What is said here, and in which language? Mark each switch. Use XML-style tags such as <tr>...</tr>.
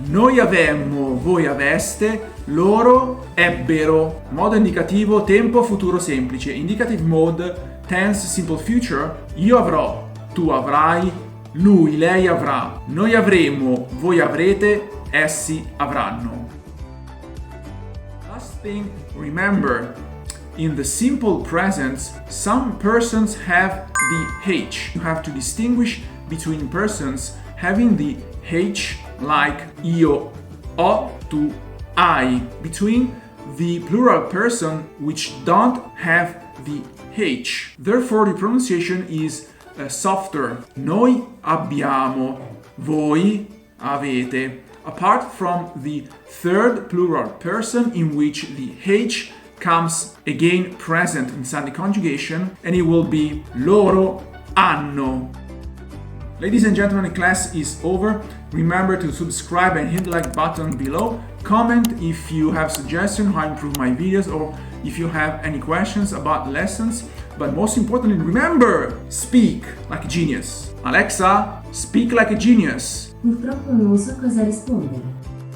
<it>Noi avemmo, voi aveste, loro ebbero. Modo indicativo, tempo futuro semplice.</it> <en>Indicative mode, tense simple future.</en> <it>Io avrò, tu avrai, lui, lei avrà. Noi avremo, voi avrete, essi avranno.</it> <en>Last thing, remember, in the simple presents, some persons have the H. You have to distinguish between persons having the H, like io, ho, tu, hai, between the plural person which don't have the H. Therefore, the pronunciation is softer.</en> <it>Noi abbiamo, voi avete.</it> <en>Apart from the third plural person in which the H comes again present inside the conjugation, and it will be</en> <it>loro hanno.</it> <en>Ladies and gentlemen, the class is over. Remember to subscribe and hit the like button below. Comment if you have suggestions how to improve my videos or if you have any questions about lessons. But most importantly, remember, speak like a genius. Alexa, speak like a genius.</en> <it>Purtroppo non so cosa rispondere.</it>